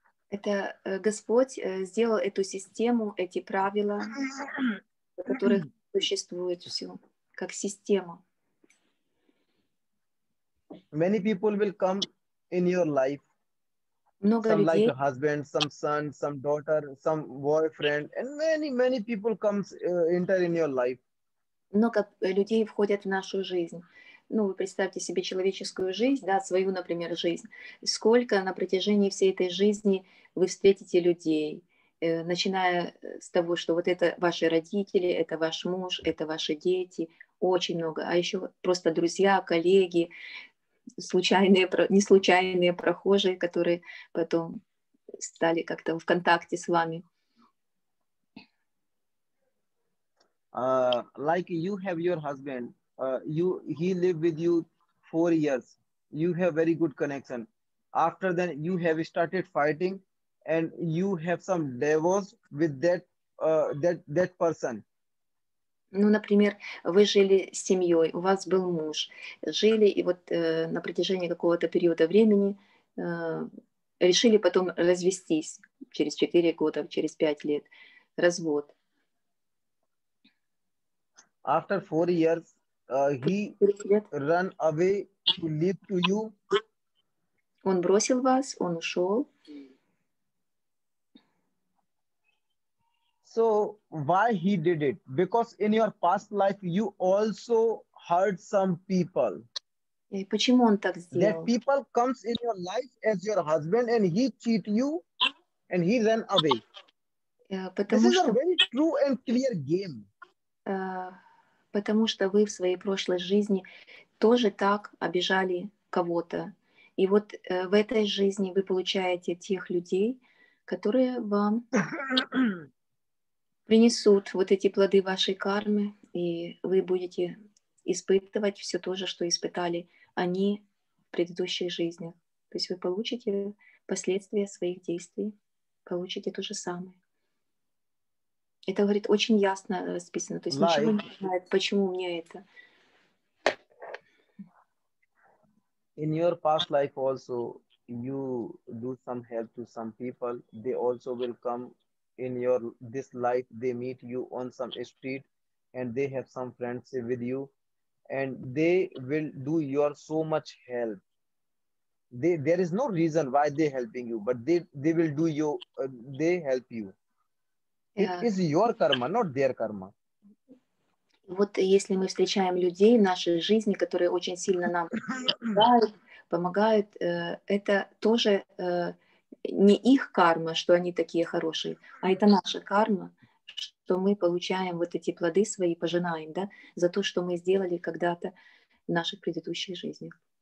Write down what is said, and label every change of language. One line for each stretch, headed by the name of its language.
Russian: Это Господь сделал эту систему, эти правила, по которым существует все, как система.
English: Many people will come in your life.
Russian: Много
English: some
Russian: людей,
English: like a husband, some son, some daughter, some boyfriend, and many people comes enter in your life.
Russian: много людей входят в нашу жизнь. Ну, вы представьте себе человеческую жизнь, да, свою, например, жизнь. Сколько на протяжении всей этой жизни вы встретите людей, начиная с того, что вот это ваши родители, это ваш муж, это ваши дети, очень много. А еще просто друзья, коллеги, случайные, не случайные прохожие, которые потом стали как-то в контакте с вами.
English: Like you have your husband, he lived with you 4 years. You have very good connection. After that, you have started fighting, and you have some divorce with that person.
Russian: Ну, например, вы жили с семьей, у вас был муж, жили, и вот на протяжении какого-то периода времени решили потом развестись через 4 года, через 5 лет. Развод.
English: After 4 years, he ran away to live to you.
Russian: Он бросил вас, он ушел.
English: So why he did it? Because in your past life you also hurt some people.
Russian: И почему он так сделал?
English: That people comes in your life as your husband and he cheat you and he ran away. This is a very true and clear game.
Russian: Потому что вы в своей прошлой жизни тоже так обижали кого-то. И вот в этой жизни вы получаете тех людей, которые вам принесут вот эти плоды вашей кармы, и вы будете испытывать все то же, что испытали они в предыдущих жизнях. То есть вы получите последствия своих действий, получите то же самое. Это, говорит, очень ясно расписано. То есть ничего не знает, почему мне это.
English: In your past life also, you do some help to some people. They also will come in your this life. They meet you on some street, and they have some friendship with you, and they will do your so much help. There is no reason why they helping you, but they will do you. They help you. It is your karma, not their karma.
Russian: Вот если мы встречаем людей в нашей жизни, которые очень сильно нам помогают, это тоже не их карма, что они такие хорошие, а это наша карма, что мы получаем вот эти плоды свои, пожинаем, да, за то, что мы сделали когда-то в наших предыдущих жизнях.